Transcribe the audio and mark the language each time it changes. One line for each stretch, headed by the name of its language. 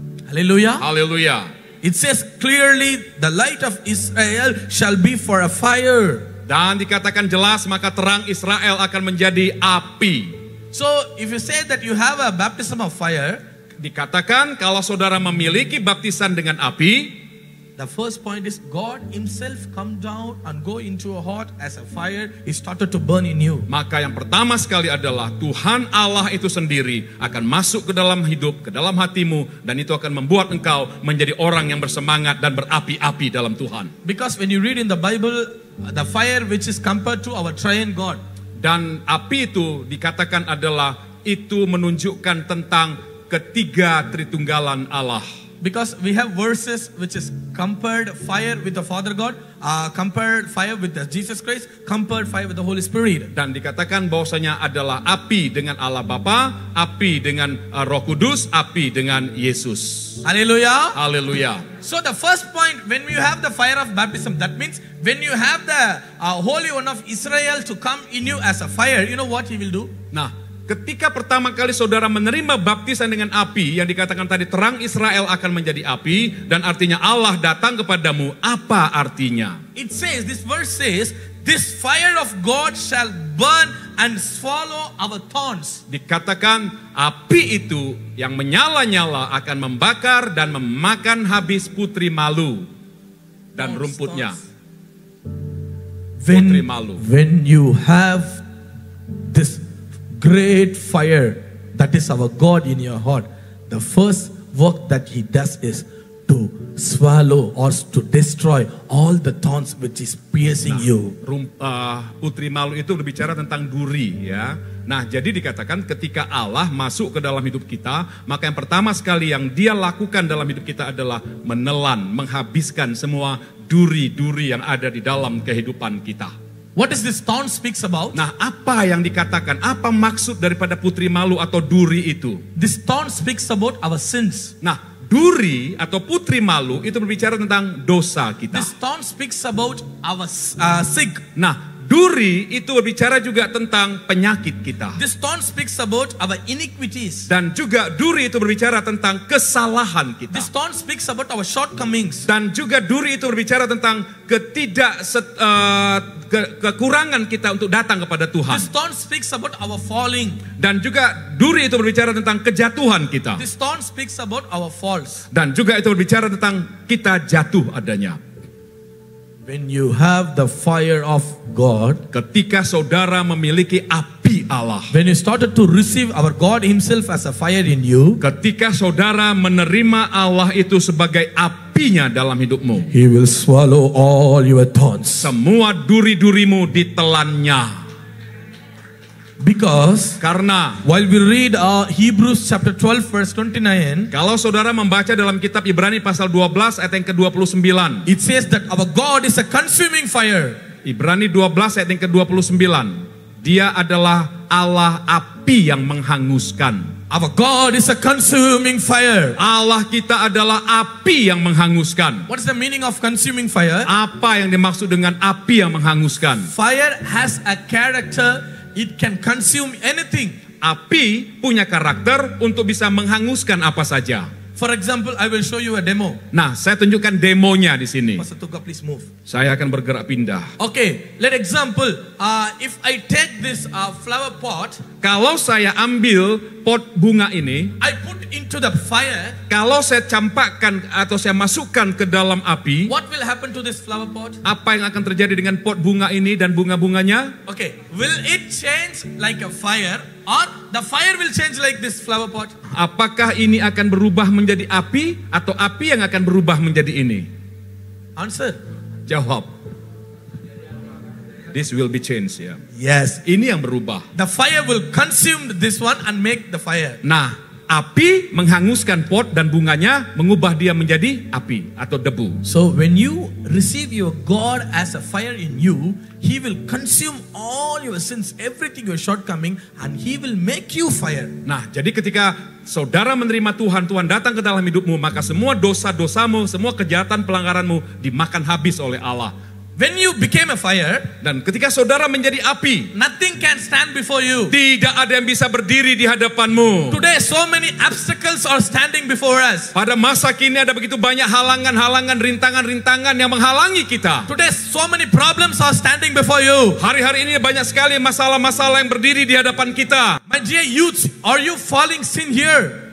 Indonesian: Haleluya. Haleluya.
English: It says clearly the light of Israel shall be for a fire.
Indonesian: Dan dikatakan jelas maka terang Israel akan menjadi api.
English: So if you say that you have a baptism of fire,
Indonesian: dikatakan kalau saudara memiliki baptisan dengan api,
English: the first point is God himself come down and go into a heart as a fire. He started to burn in you.
Indonesian: Maka yang pertama sekali adalah Tuhan Allah itu sendiri akan masuk ke dalam hidup, ke dalam hatimu, dan itu akan membuat engkau menjadi orang yang bersemangat dan berapi-api dalam Tuhan.
English: Because when you read in the Bible, the fire which is compared to our triune God.
Indonesian: Dan api itu dikatakan adalah itu menunjukkan tentang ketiga Tritunggalan Allah.
English: Because we have verses which is compared fire with the Father God, compared fire with the Jesus Christ, compared fire with the Holy Spirit.
Indonesian: Dan dikatakan bahwasanya adalah api dengan Allah Bapa, api dengan Roh Kudus, api dengan Yesus.
English: Hallelujah.
Indonesian: Haleluya.
English: So the first point, when you have the fire of baptism, that means when you have the Holy One of Israel to come in you as a fire, you know what he will do?
Indonesian: Nah, ketika pertama kali saudara menerima baptisan dengan api, yang dikatakan tadi terang Israel akan menjadi api, dan artinya Allah datang kepadamu, apa artinya?
English: It says, this verse says, this fire of God shall burn and swallow our thorns.
Indonesian: Dikatakan api itu yang menyala-nyala akan membakar dan memakan habis putri malu dan rumputnya. Putri malu.
English: When you have this great fire, that is our God in your heart, the first work that he does is to swallow or to destroy all the thorns which is piercing you.
Indonesian: Putri malu itu berbicara tentang duri, ya. Nah, jadi dikatakan ketika Allah masuk ke dalam hidup kita, maka yang pertama sekali yang dia lakukan dalam hidup kita adalah menelan, menghabiskan semua duri-duri yang ada di dalam kehidupan kita.
English: What is this thorn speaks about?
Indonesian: Nah, apa yang dikatakan? Apa maksud daripada putri malu atau duri itu?
English: This thorn speaks about our sins.
Indonesian: Nah, duri atau putri malu itu berbicara tentang dosa kita.
English: This thorn speaks about our sick.
Indonesian: Nah, duri itu berbicara juga tentang penyakit kita.
English: This thorn speaks about our iniquities.
Indonesian: Dan juga duri itu berbicara tentang kesalahan kita.
English: This thorn speaks about our shortcomings.
Indonesian: Dan juga duri itu berbicara tentang kekurangan kita untuk datang kepada Tuhan.
English: This thorn speaks about our falling.
Indonesian: Dan juga duri itu berbicara tentang kejatuhan kita.
English: This thorn speaks about our falls.
Indonesian: Dan juga itu berbicara tentang kita jatuh adanya.
English: When you have the fire of God,
Indonesian: ketika saudara memiliki api Allah,
English: when you started to receive our God himself as a fire in you,
Indonesian: ketika saudara menerima Allah itu sebagai apinya dalam hidupmu,
English: he will swallow all your thorns.
Indonesian: Semua duri-durimu ditelannya.
English: Because
Indonesian: karena
English: while we read Hebrews chapter 12 verse 29,
Indonesian: kalau saudara membaca dalam kitab Ibrani pasal 12 ayat yang ke-29,
English: it says that our God is a consuming fire.
Indonesian: Ibrani 12 ayat yang ke-29, dia adalah Allah api yang menghanguskan.
English: Our God is a consuming fire.
Indonesian: Allah kita adalah api yang menghanguskan.
English: What is the meaning of consuming fire?
Indonesian: Apa yang dimaksud dengan api yang menghanguskan?
English: Fire has a character. It can consume anything.
Indonesian: Api punya karakter untuk bisa menghanguskan apa saja.
English: For example, I will show you a demo.
Indonesian: Nah, saya tunjukkan demonya di sini.
English: Pastor Tuga, please move.
Indonesian: Saya akan bergerak pindah.
English: Okay, let example. If I take this flower pot,
Indonesian: kalau saya ambil pot bunga ini,
English: I put into the fire.
Indonesian: Kalau saya campakkan atau saya masukkan ke dalam api,
English: what will happen to this flower pot?
Indonesian: Apa yang akan terjadi dengan pot bunga ini dan bunga-bunganya?
English: Okay, will it change like a fire, or the fire will change like this flower pot?
Indonesian: Apakah ini akan berubah menjadi api atau api yang akan berubah menjadi ini?
English: Answer.
Indonesian: Jawab.
English: This will be changed, ya. Yes.
Indonesian: Ini yang berubah.
English: The fire will consume this one and make the fire.
Indonesian: Nah, api menghanguskan pot dan bunganya mengubah dia menjadi api atau debu.
English: So when you receive your God as a fire in you, he will consume all your sins, everything your shortcoming, and he will make you fire.
Indonesian: Nah, jadi ketika saudara menerima Tuhan, Tuhan datang ke dalam hidupmu, maka semua dosa-dosamu, semua kejahatan pelanggaranmu dimakan habis oleh Allah.
English: When you became a fire,
Indonesian: dan ketika saudara menjadi api,
English: nothing can stand before you.
Indonesian: Tidak ada yang bisa berdiri di hadapanmu.
English: Today so many obstacles are standing before us.
Indonesian: Pada masa kini ada begitu banyak halangan-halangan, rintangan-rintangan yang menghalangi kita.
English: Today so many problems are standing before you.
Indonesian: Hari-hari ini banyak sekali masalah-masalah yang berdiri di hadapan kita.
English: My dear youth, are you falling sin here?